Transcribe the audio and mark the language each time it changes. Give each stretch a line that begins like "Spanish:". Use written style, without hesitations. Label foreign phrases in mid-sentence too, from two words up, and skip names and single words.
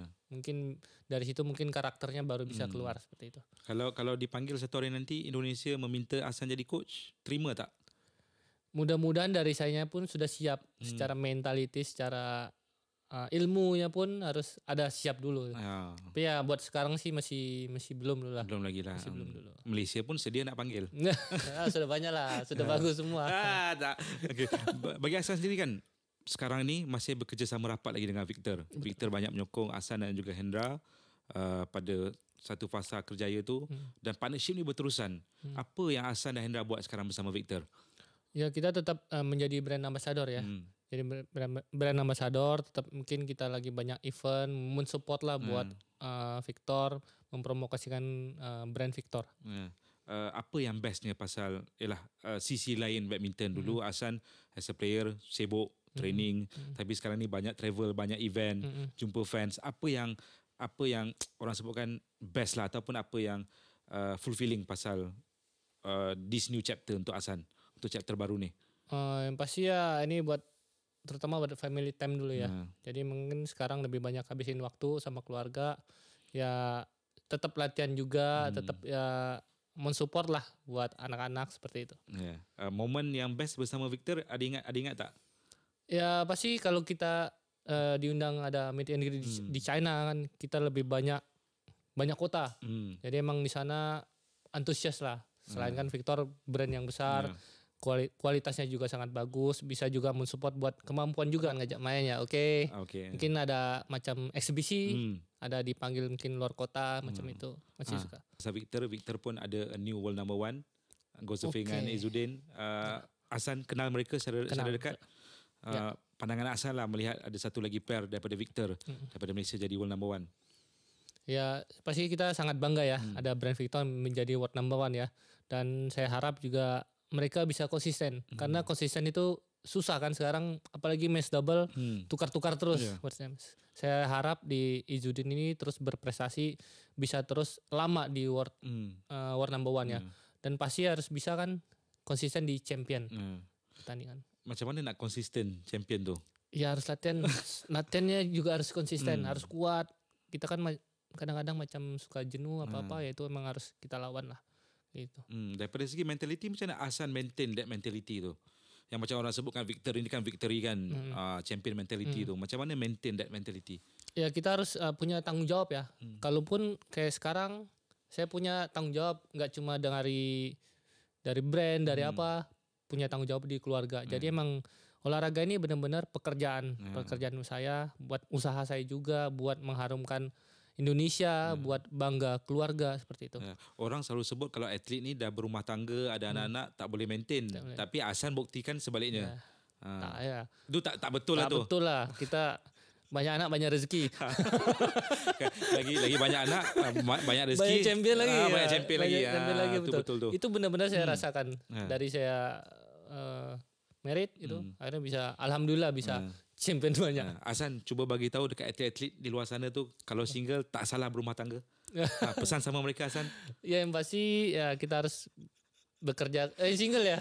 Indonesian: Mungkin dari situ mungkin karakternya baru bisa keluar seperti itu.
Malay: Kalau dipanggil satu hari nanti Indonesia meminta Hasan jadi coach, terima tak?
Indonesian: Mudah-mudahan dari saya pun sudah siap secara mentality, secara ilmunya pun harus ada siap dulu. Tapi ya buat sekarang sih masih belum dulu lah. Belum lagi lah. Masih belum dulu.
Malay: Malaysia pun sedia nak panggil.
Indonesian: Sudah banyak lah, sudah bagus semua.
Malay: Tak. Okay. Bagi Hasan sendiri kan, sekarang ni masih bekerja sama rapat lagi dengan Victor. Victor banyak menyokong Hasan dan juga Hendra pada satu fasa kerjaya tu dan partnership ni berterusan. Apa yang Hasan dan Hendra buat sekarang bersama Victor?
Indonesian: Ya kita tetap menjadi
English: brand ambassador
Indonesian: ya. Jadi
English: brand ambassador
Indonesian: tetap mungkin kita lagi banyak event mensupport lah buat Victor mempromosikan brand Victor.
Malay: Apa yang bestnya pasal sisi lain badminton dulu Hasan
English: as a player
Malay: sibuk training tapi sekarang ni banyak travel, banyak event, jumpa fans. Apa yang orang sebutkan best lah ataupun apa yang fulfilling pasal
English: this new chapter
Malay: untuk Hasan, untuk chapter baru ni?
Indonesian: Yang pasti ya ini buat terutama buat
English: family time
Indonesian: dulu ya. Jadi mungkin sekarang lebih banyak habisin waktu sama keluarga. Ya tetap latihan juga, tetap ya mensupport lah buat anak-anak seperti itu.
Malay: Momen yang best bersama Victor ada ingat tak?
Indonesian: Ya pasti kalau kita diundang ada
English: meet and greet
Indonesian: di China kan kita lebih banyak kota. Jadi emang di sana antusias lah. Selain kan Victor brand yang besar. Kualitasnya juga sangat bagus, bisa juga mensupport buat kemampuan juga ngajak main ya.
Malay: Oke. Mungkin ada macam eksibisi, ada dipanggil mungkin luar kota macam itu.
Indonesian: Masih suka.
Malay: Victor pun ada
English: a new world number 1. Go surfing
Malay: dengan Izzuddin. Hasan kenal mereka secara dekat. Pandangan Hasan lah melihat ada satu lagi pair daripada Victor daripada Malaysia jadi
English: world number 1.
Indonesian: Ya pasti kita sangat bangga ya ada brand Victor menjadi
English: world number 1
Indonesian: ya. Dan saya harap juga mereka bisa konsisten karena konsisten itu susah kan sekarang apalagi
English: match double
Indonesian: tukar-tukar terus. Saya harap di Izzuddin ini terus berprestasi bisa terus lama di
English: world number 1
Indonesian: ya dan pasti harus bisa kan konsisten di champion pertandingan.
Malay: Macam mana nak konsisten champion tu?
Indonesian: Ya harus latihannya juga harus konsisten, harus kuat. Kita kan kadang-kadang macam suka jenuh apa-apa ya itu emang harus kita lawan lah. Gitu.
Malay: Daripada segi mentality macam mana Hasan
English: maintain that mentality
Malay: tu? Yang macam orang sebutkan victory ni kan victory kan
English: champion mentality
Malay: tu. Macam mana
English: maintain that mentality?
Indonesian: Ya kita harus punya tanggung jawab ya. Kalaupun kayak sekarang saya punya tanggung jawab nggak cuma dari brand dari apa punya tanggung jawab di keluarga. Jadi emang olahraga ini benar-benar pekerjaan saya buat usaha saya juga buat mengharumkan Indonesia buat bangga keluarga seperti itu.
Malay: Orang selalu sebut kalau atlet ni dah berumah tangga, ada anak-anak tak boleh maintain. Tapi Hasan buktikan sebaliknya. Itu tak betul lah tu. Tak betul lah. Kita banyak anak banyak rezeki. lagi banyak anak banyak rezeki. Banyak champion lagi. Banyak champion lagi. Betul.
Indonesian: Itu benar-benar saya rasakan dari saya merit itu. Akhirnya bisa alhamdulillah bisa champion banyak.
Malay: Hasan cuba bagi tahu dekat atlet-atlet di luar sana tu kalau single tak salah berumah tangga. Pesan sama mereka Hasan.
Indonesian: Ya yang pasti ya kita harus bekerja single ya.